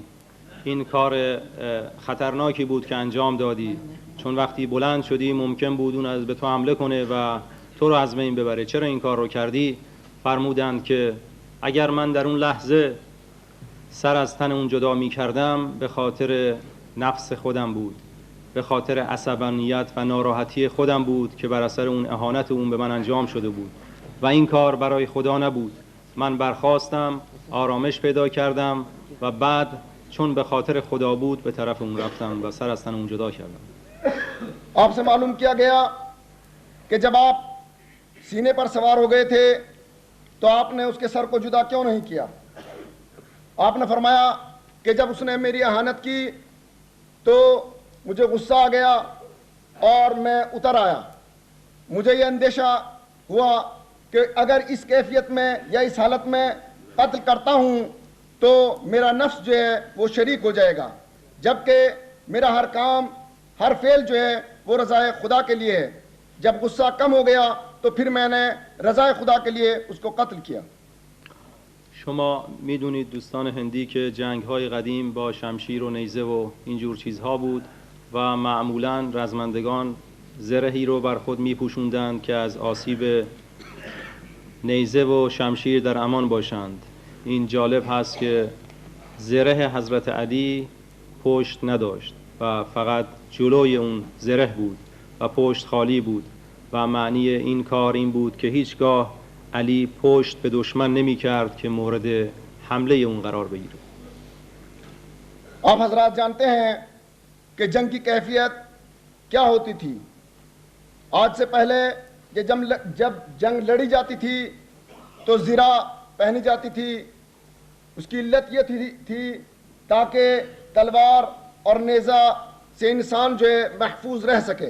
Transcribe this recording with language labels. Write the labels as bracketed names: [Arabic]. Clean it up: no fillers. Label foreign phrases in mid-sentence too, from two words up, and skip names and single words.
[Persian] این کار خطرناکی بود که انجام دادی، چون وقتی بلند شدی ممکن بود اون از به تو حمله کنه و تو رو از بین ببره. چرا این کار رو کردی؟ فرمودند که اگر من در اون لحظه سر از تن اون جدا می کردم به خاطر نفس خودم بود، به خاطر عصبانیت و ناراحتی خودم بود که بر اثر اون اهانت اون به من انجام شده بود و این کار برای خدا نبود. من برخاستم، آرامش پیدا کردم و بعد چون به خاطر خدا بود به طرف اون رفتم و سر از تن اون جدا کردم. [Urdu] آپ سے معلوم کیا گیا کہ جب آپ سینے پر سوار ہو گئے تھے تو آپ نے اس کے سر کو جدا کیوں نہیں کیا؟ آپ نے فرمایا کہ جب اس نے میری اہانت کی تو مجھے غصہ آ گیا اور میں اتر آیا. مجھے یہ اندیشہ ہوا کہ اگر اس کیفیت میں یا اس حالت میں قتل کرتا ہوں تو میرا نفس جو ہے وہ شریک ہو جائے گا، جبکہ میرا ہر کام ہر فعل جو ہے وہ رضائے خدا کے لیے ہے. جب غصہ کم ہو گیا تو پھر میں نے رضائے خدا کے لیے اس کو قتل کیا. [Persian] شما میدونید دوستان هندی که جنگ‌های قدیم با شمشیر و نیزه و اینجور چیزها بود و معمولاً رزمندگان زرهی رو بر خود میپوشوندند که از آسیب نیزه و شمشیر در امان باشند. این جالب هست که زره حضرت علی پشت نداشت و فقط جلوی اون زره بود و پشت خالی بود و معنی این کار این بود که هیچگاه علی پشت به دشمن نمی کرد که مورد حمله اون قرار بگیره. [Urdu] آپ حضرات جانتے ہیں کہ جنگ کی کیفیت کیا ہوتی تھی. آج سے پہلے کہ جب جنگ لڑی جاتی تھی تو زرہ پہنی جاتی تھی. اس کی علت یہ تھی تاکہ تلوار اور نیزہ سے انسان جو ہے محفوظ رہ سکے.